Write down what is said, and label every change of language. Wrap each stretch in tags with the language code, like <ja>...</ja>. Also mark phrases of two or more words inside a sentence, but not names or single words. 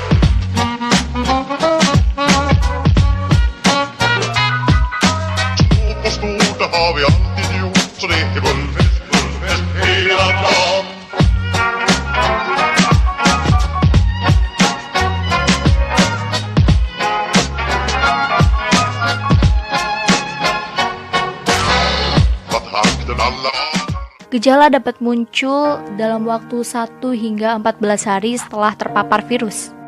<sv>Små på stort, det har vi alltid gjort Så det är fullfest hela dagen</sv> <id>Gejala dapat muncul dalam waktu 1 hingga 14 hari setelah terpapar virus.</id>